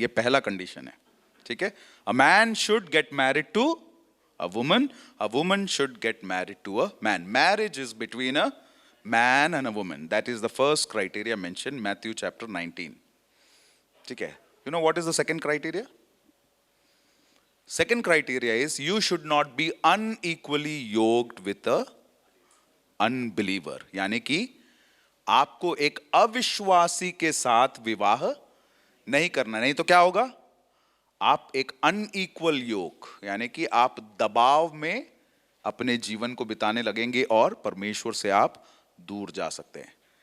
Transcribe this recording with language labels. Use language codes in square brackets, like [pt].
[hi] यह पहला कंडीशन है, ठीक है? [en] A man should get married to a woman should get married to a man. Marriage is between a man and a woman. That is the first criteria mention Matthew chapter 19, ठीक है? You know what is the second criteria? Second criteria is you should not be unequally yoked with a unbeliever. [hi] यानी कि आपको एक अविश्वासी के साथ विवाह नहीं करना। नहीं तो क्या होगा? आप एक अनइक्वल योक, यानी कि आप दबाव में अपने जीवन को बिताने लगेंगे और परमेश्वर से आप दूर जा सकते हैं।